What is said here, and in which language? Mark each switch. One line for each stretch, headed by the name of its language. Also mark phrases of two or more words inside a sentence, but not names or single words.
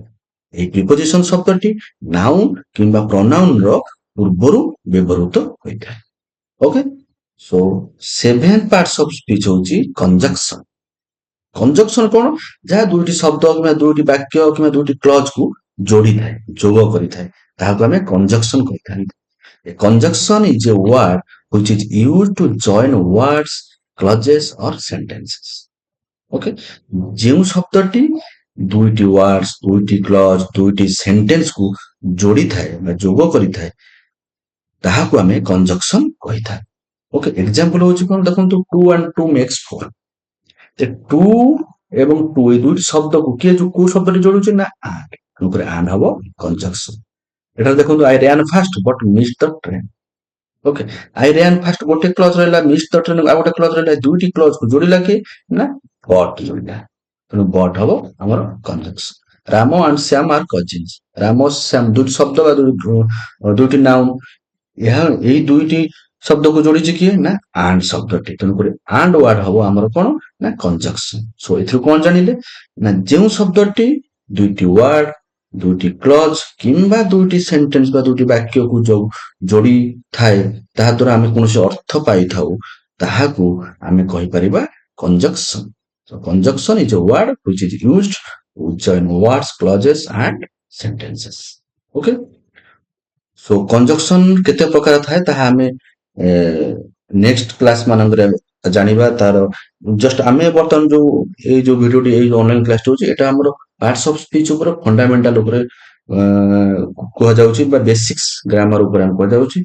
Odia: ଏହି ପ୍ରିପୋଜିସନ ଶବ୍ଦଟି ନାଉନ କିମ୍ବା ପ୍ରୋନାଉନ ର ପୂର୍ବରୁ ବ୍ୟବହୃତ ହୋଇଥାଏ।
English: okay, so seven parts of speech ହଉଛି conjunction।
Odia: କଞ୍ଜକ୍ସନ କଣ, ଯାହା ଦୁଇଟି ଶବ୍ଦ କିମ୍ବା ଦୁଇଟି ବାକ୍ୟ କିମ୍ବା ଦୁଇଟି କ୍ଲଜ କୁ ଯୋଡ଼ିଥାଏ, ଯୋଗ କରିଥାଏ, ତାହାକୁ ଆମେ କଞ୍ଜକ୍ସନ କହିଥାନ୍ତି।
English: A conjunction is a word which is used to join words, clauses or sentences।
Odia: ଓକେ, ଯେଉଁ ଶବ୍ଦଟି ଦୁଇଟି ୱାର୍ଡସ୍, ଦୁଇଟି କ୍ଲଜ, ଦୁଇଟି ସେଣ୍ଟେନ୍ସକୁ ଯୋଡ଼ିଥାଏ ବା ଯୋଗ କରିଥାଏ ତାହାକୁ ଆମେ କଞ୍ଜକ୍ସନ କହିଥାଏ। ଓକେ, ଏକ୍ସାମ୍ପଲ ହଉଛି କଣ ଦେଖନ୍ତୁ,
English: 2 and 2 makes 4।
Odia: ଟୁ ଏବଂ ଟୁ ଏଇ ଦୁଇଟି ଶବ୍ଦକୁ କିଏ କୋଉ ଶବ୍ଦଟି ଯୋଡୁଛି ନା ଆଣ୍ଡ, ତେଣୁକରି ଆଣ୍ଡ ହବ କଞ୍ଜକ୍ସନ। ଏଠାରେ ଦେଖନ୍ତୁ,
English: I ran fast but missed the train.
Odia: ଓକେ,
English: I ran fast
Odia: ଗୋଟେ କ୍ଲଜ ରହିଲା,
English: miss the train
Odia: ଆଉ ଗୋଟେ କ୍ଲଜ ରହିଲା, ଦୁଇଟି କ୍ଲଜକୁ ଯୋଡ଼ିଲା କି ନା ବଟ୍ ଯୋଡ଼ିଲା, ତେଣୁ ବଟ୍ ହବ ଆମର କଞ୍ଜକ୍ସନ।
English: Ram and Shyam are cousins,
Odia: ରାମ ଶ୍ୟାମ ଦୁଇଟି ଶବ୍ଦ ବା ଦୁଇଟି ନାଉନ, ଏହା ଏଇ ଦୁଇଟି ଶବ୍ଦକୁ ଯୋଡିଛି କିଏ ନା ଆଣ୍ଡ ଶବ୍ଦଟି, ତେଣୁକରି
English: and word
Odia: ହବ ଆମର କଣ ନା କଞ୍ଜକ୍ସନ। ସୋ ଏଥିରୁ କଣ ଜାଣିଲେ ନା ଯେଉଁ ଶବ୍ଦଟି ଦୁଇଟି ୱାର୍ଡ, ଦୁଇଟି କ୍ଲଜ କିମ୍ବା ଦୁଇଟି ସେଣ୍ଟେନ୍ସ ବା ଦୁଇଟି ବାକ୍ୟକୁ ଯୋଡି ଥାଏ, ତାହା ଦ୍ୱାରା ଆମେ କୌଣସି ଅର୍ଥ ପାଇଥାଉ, ତାହାକୁ ଆମେ କହିପାରିବା କଞ୍ଜକ୍ସନ।
English: So conjunction is a word which is used to join words, clauses and sentences. Okay?
Odia: ସୋ କଞ୍ଜକ୍ସନ କେତେ ପ୍ରକାର ଥାଏ ତାହା ଆମେ
English: next class
Odia: ମାନଙ୍କରେ ଜାଣିବା। ତାର ଜଷ୍ଟ ଆମେ ବର୍ତ୍ତମାନ ଏଇ ଯୋଉ ଭିଡିଓଟି, ଏଇ ଅନଲାଇନ କ୍ଲାସଟି ହଉଛି, ଏଟା ଆମର
English: parts of speech
Odia: ଉପରେ, ଫଣ୍ଡାମେଣ୍ଟାଲ ଉପରେ କୁହାଯାଉଛି ବା
English: basics grammar
Odia: ଉପରେ ଆମେ କୁହାଯାଉଛି।